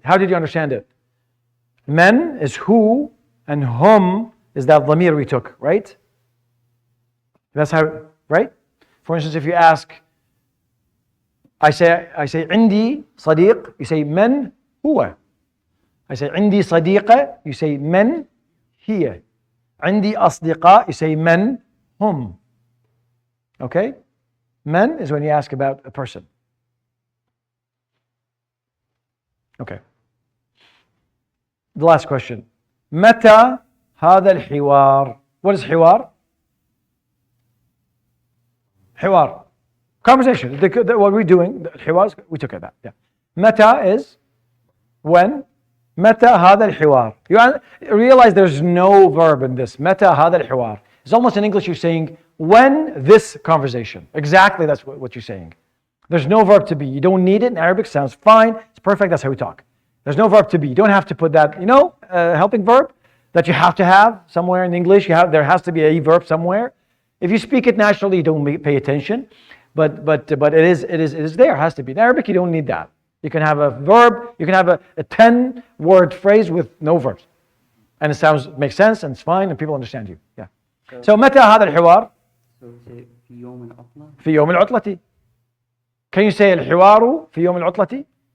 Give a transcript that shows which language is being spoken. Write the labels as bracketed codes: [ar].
[en] How did you understand it? Men is who, and hum is that dhamir we took, right? That's how, right? For instance, if you ask, I say [ar] عندي صديق, [en] you say [ar] من هو. [en] I say [ar] عندي صديقة, [en] you say [ar] من هي. عندي أصدقاء, [en] you say [ar] من هم. [en] Okay? Men is when you ask about a person. Okay. The last question. [ar] متى هذا الحوار? [en] What is حوار? حوار. Conversation. What we're doing, الحوار, we took it that. Yeah. متى is when. [ar] متى هذا الحوار? [en] You realize there's no verb in this. [ar] متى هذا الحوار? [en] It's almost in English you're saying, when this conversation. Exactly that's what you're saying. There's no verb to be. You don't need it. In Arabic sounds fine. It's perfect. That's how we talk. There's no verb to be. You don't have to put that, helping verb that you have to have somewhere in English. There has to be a verb somewhere. If you speak it naturally, you don't pay attention. But it is there. It has to be. In Arabic, you don't need that. You can have a verb. You can have a 10-word phrase with no verbs, and it makes sense and it's fine and people understand you. Yeah. [ar] So متى هذا الحوار? [en] So say [ar] في يوم العطلة. في يوم العطلة. [en] Can you say [ar] الحوار في يوم العطلة?